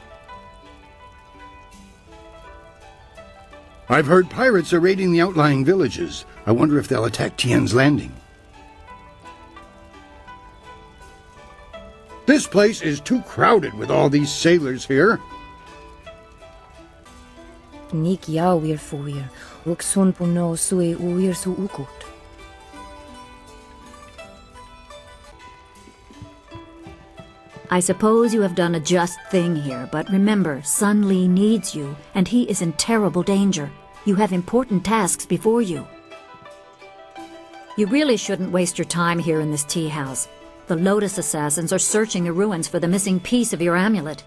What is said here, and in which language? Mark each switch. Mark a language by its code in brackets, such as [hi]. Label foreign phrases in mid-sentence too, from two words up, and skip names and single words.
[en] I've heard pirates are raiding the outlying villages. I wonder if they'll attack Tien's Landing. This place is too crowded with all these sailors here. Nik jou weer voor, ook son puno sui uir su ukut. I suppose you have done a just thing here, but remember, Sun Li needs you, and he is in terrible danger. You have important tasks before you. You really shouldn't waste your time here in this tea house. The Lotus Assassins are searching the ruins for the missing piece of your amulet.